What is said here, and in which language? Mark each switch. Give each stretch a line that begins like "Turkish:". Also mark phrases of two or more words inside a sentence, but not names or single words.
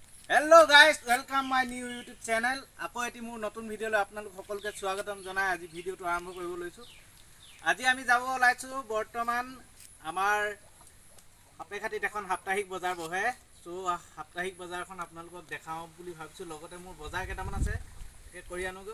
English: Hello guys, welcome my new YouTube channel.
Assamese: আকৌ এটি মোৰ নতুন ভিডিও লৈ আপোনালোক সকলোকে স্বাগতম জনাই আজি ভিডিওটো আৰম্ভ কৰিব লৈছো। আজি আমি যাব ওলাইছো বৰ্তমান আমাৰ হাপেখাটিত এখন সাপ্তাহিক বজাৰ বহে। সো সাপ্তাহিক বজাৰখন আপোনালোকক দেখাও বুলি ভাবিছো। লগতে মোৰ বজাৰ কেইটামান আছে একে কৰি আনোগো।